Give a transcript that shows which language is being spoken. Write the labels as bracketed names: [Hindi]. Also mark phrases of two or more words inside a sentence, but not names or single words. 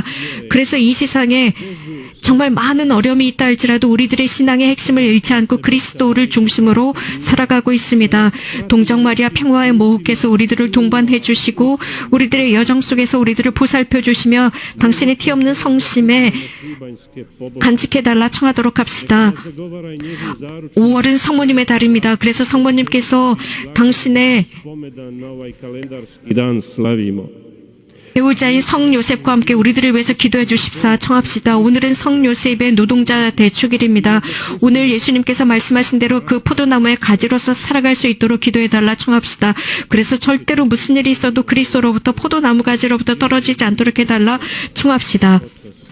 [Korean] 그래서 이 세상에 정말 많은 어려움이 있다 할지라도 우리들의 신앙의 핵심을 잃지 않고 그리스도를 중심으로 살아가고 있습니다. 동정 마리아 평화의 모후께서 우리들을 동반해 주시고 우리들의 여정 속에서 우리들을 보살펴 주시며 당신의 티 없는 성심에 [Croatian] libanjske pobožnosti. [Korean] 간직해 달라 청하도록 합시다. [Croatian] Zagovara i njegov zaručnik [Korean] 5월은 성모님의 달입니다. 그래서 성모님께서 당신의 [Croatian] spomedan na ovaj kalendarski dan slavimo. [Korean] 배우자인 성 요셉과 함께 우리들을 위해서 기도해 주십사 청합시다. 오늘은 성 요셉의 노동자 대축일입니다. 오늘 예수님께서 말씀하신 대로 그 포도나무의 가지로서 살아갈 수 있도록 기도해 달라 청합시다. 그래서 절대로 무슨 일이 있어도 그리스도로부터 포도나무 가지로부터 떨어지지 않도록 해달라 청합시다.